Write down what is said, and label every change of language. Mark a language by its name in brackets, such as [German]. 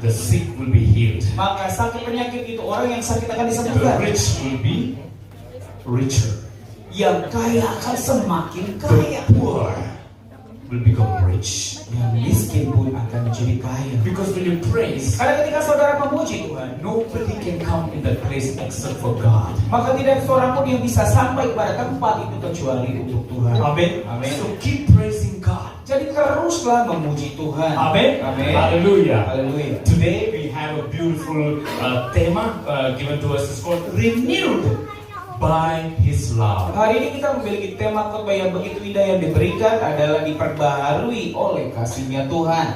[English] the sick will be healed. [Indonesian] maka sakit penyakit itu, orang yang sakit akan [English] The [Indonesian] disembuhkan. [English] rich will be richer. [Indonesian] Yang kaya akan semakin [English] The [Indonesian] kaya. [English] poor will become rich. [Indonesian] Yang miskin pun akan menjadi kaya. [English] Because when you praise, [Indonesian] Karena ketika saudara memuji Tuhan, [English] nobody can come in that place except for God. [Indonesian] maka tidak seorang pun yang bisa sampai pada tempat itu kecuali untuk Tuhan. [English] Amen. [Indonesian] Amen. [English] So keep praising God. [Indonesian] Jadi teruslah memuji Tuhan. [English] Amen. [Indonesian] Amen. [English] Hallelujah. [Indonesian] Haleluya. [English] Today we have a beautiful tema given to us. It's called renewed by His love. [Indonesian] Hari ini kita memiliki tema khotbah yang begitu indah yang diberikan adalah diperbaharui oleh kasih-Nya Tuhan.